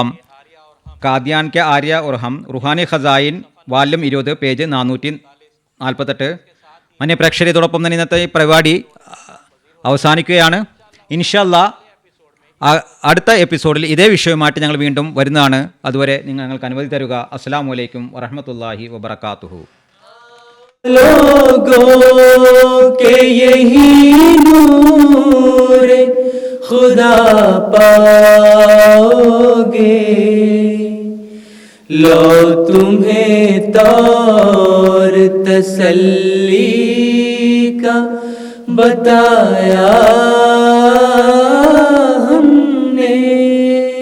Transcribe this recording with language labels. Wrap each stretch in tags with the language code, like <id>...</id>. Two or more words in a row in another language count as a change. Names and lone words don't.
<ml>കാദ്യാൻ കെ ആര്യ ഉർഹം റുഹാനി ഖസായിൻ വാല്യം 20 പേജ് 448. മന്യ പ്രേക്ഷകരെ, ഇതോടൊപ്പം തന്നെ ഇന്നത്തെ ഈ പരിപാടി അവസാനിക്കുകയാണ്.</ml> <ar>إن شاء الله</ar> <ml>അടുത്ത എപ്പിസോഡിൽ ഇതേ വിഷയവുമായിട്ട് ഞങ്ങൾ വീണ്ടും വരുന്നതാണ്. അതുവരെ ഞങ്ങൾക്ക് അനുമതി തരുക.</ml> <ar>السلام عليكم ورحمة الله وبركاته.</ar> <hi>लोगों के यही नूर खुदा पाओगे, लो तुम्हें तौर तसल्ली का बताया हमने।</hi>